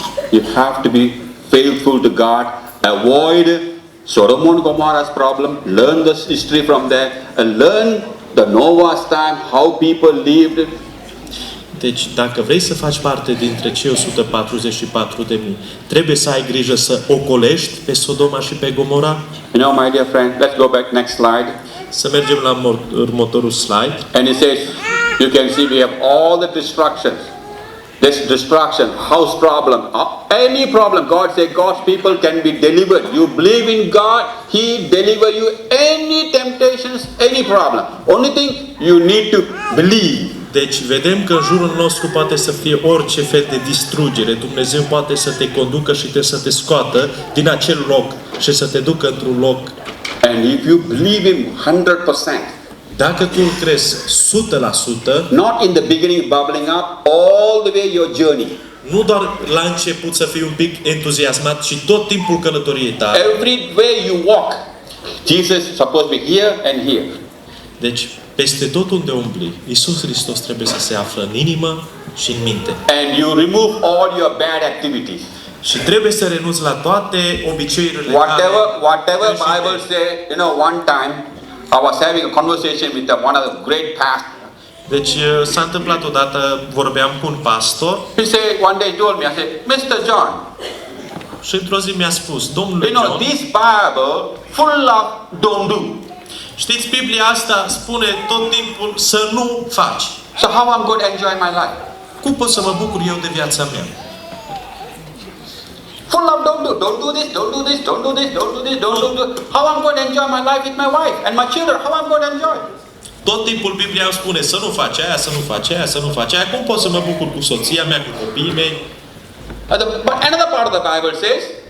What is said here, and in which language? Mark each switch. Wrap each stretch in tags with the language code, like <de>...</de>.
<en>you have to be faithful to God, avoid Sodom and Gomorrah's problem, learn the history from there, and learn the Noah's time, how people lived.</en> <ro>deci dacă vrei să faci parte dintre cei 144.000, trebuie să ai grijă să ocolești pe Sodoma și pe Gomora.</ro> <en>You know, my dear friend, let's go back next slide.</en> <ro>Să mergem la următorul slide.</ro> <en>And it says, you can see we have all the destructions. This destruction, house problem, any problem, God said God's people can be delivered. You believe in God, He deliver you any temptations, any problem. Only thing you need to believe.</en> <ro>Deci vedem că în jurul nostru poate să fie orice fel de distrugere. Dumnezeu poate să te conducă și să te scoată din acel loc și să te ducă într-un loc.</ro> <en>And if you believe Him 100%,</en> <ro>dacă tu îl crezi 100%,</ro> <en>not in the beginning bubbling up, all the way your journey.</en> <ro>nu doar la început să fii un pic entuziasmat, ci tot timpul călătoriei tale.</ro> <en>Everywhere you walk, Jesus is supposed to be here and here.</en> <ro>Deci, peste tot unde umbli, Iisus Hristos trebuie să se află în inimă și în minte.</ro> <en>And you remove all your bad activities.</en> <ro>Și trebuie să renunți la toate obiceiurile</ro> <en>Whatever</en> <ro>greșite.</ro> <en>Bible say, one time I was having a conversation with one of the great pastors.</en> <ro>Deci s-a întâmplat odată, vorbeam cu un pastor</ro> <en>He said, one day he told me, I said, Mr. John,</en> <ro>și într-o zi mi-a spus, domnule John,</ro> <en>this Bible full of don't do.</en> <ro>știți, Biblia asta spune tot timpul să nu faci.</ro> <en>So how I'm going to enjoy my life?</en> <ro>Cum pot să mă bucur eu de viața mea?</ro> <en>Full of don't do. Don't do this, don't do this, don't do this, don't do this, don't do this. How I'm going to enjoy my life with my wife and my children? How I'm going to enjoy?</en> <ro>Tot timpul Biblia îmi spune să nu faci aia, să nu faci aia, să nu faci aia. Cum pot să mă bucur cu soția mea, cu copiii mei?</ro> <en>But another part of the Bible says,</en>